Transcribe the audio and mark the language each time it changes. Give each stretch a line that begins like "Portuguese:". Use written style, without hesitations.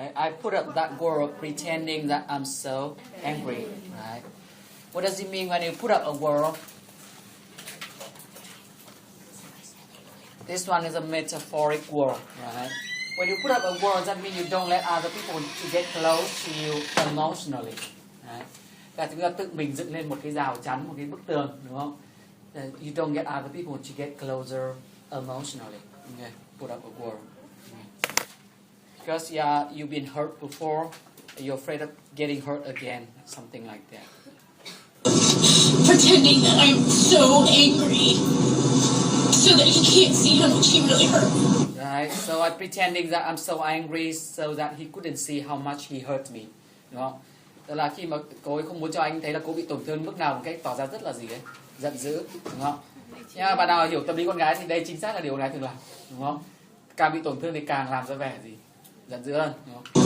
English: I put up that wall of pretending that I'm so angry, right? What does it mean when you put up a wall? This one is a metaphoric wall, right? When you put up a wall, that means you don't let other people to get close to you emotionally, right?
Vietnamese: Là chúng ta tự mình dựng lên một cái rào chắn, một cái bức tường, đúng không?
English: You don't get other people to get closer emotionally. Okay, put up a wall. Because you've been hurt before, you're afraid of getting hurt again, something like that. Pretending that I'm so angry, so that he can't see how much he really hurt me. Right, so I'm pretending that I'm so angry so that he couldn't see how much he hurt me.
Vietnamese: Đúng không? Tức là khi mà cô ấy không muốn cho anh thấy là cô bị tổn thương mức nào, một cách tỏ ra rất là gì đấy, giận dữ, đúng không? Nhưng mà bạn nào hiểu tâm lý con gái thì đây chính xác là điều con gái thường làm, đúng không? Càng bị tổn thương thì càng làm ra vẻ gì, giận dữ hơn, đúng không?